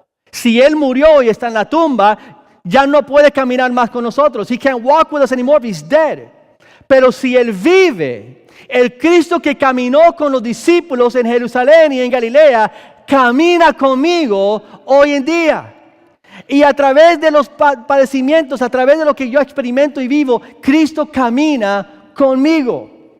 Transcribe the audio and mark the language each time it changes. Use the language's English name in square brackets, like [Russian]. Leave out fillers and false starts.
[Spanish] Si él murió y está en la tumba, ya no puede caminar más con nosotros. [English] He can't walk with us anymore if he's dead. [Spanish] Pero si él vive, el Cristo que caminó con los discípulos en Jerusalén y en Galilea, camina conmigo hoy en día. Y a través de los padecimientos, a través de lo que yo experimento y vivo, Cristo camina conmigo.